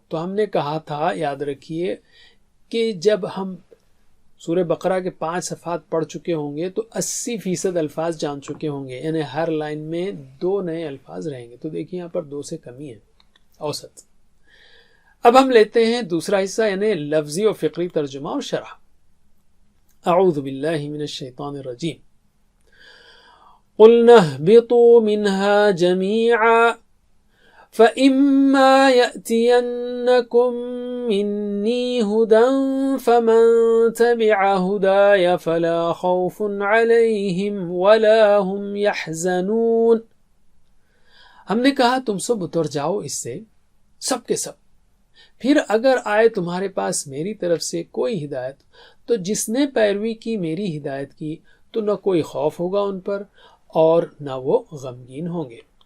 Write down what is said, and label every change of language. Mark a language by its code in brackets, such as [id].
[ur] تو ہم نے کہا تھا، یاد رکھیے، کہ جب ہم سورہ بقرہ کے 5 صفحات پڑھ چکے ہوں گے تو 80% الفاظ جان چکے ہوں گے، یعنی ہر لائن میں 2 نئے الفاظ رہیں گے. تو دیکھیے یہاں پر 2 سے کمی ہے اوسط. اب ہم لیتے ہیں دوسرا حصہ، یعنی لفظی و فقری ترجمہ اور شرح. [ar] اعوذ باللہ من الشیطان الرجیم. قلنا اهبطوا منها جميعا فإما يأتينكم مني هدى فمن تبع هداي فلا خوف عليهم ولا هم يحزنون. [ur] ہم نے کہا تم سب اتر جاؤ اس سے، سب کے سب. پھر اگر آئے تمہارے پاس میری طرف سے کوئی ہدایت تو جس نے پیروی کی میری ہدایت کی تو نہ کوئی خوف ہوگا ان پر اور نہ وہ غمگین ہوں گے.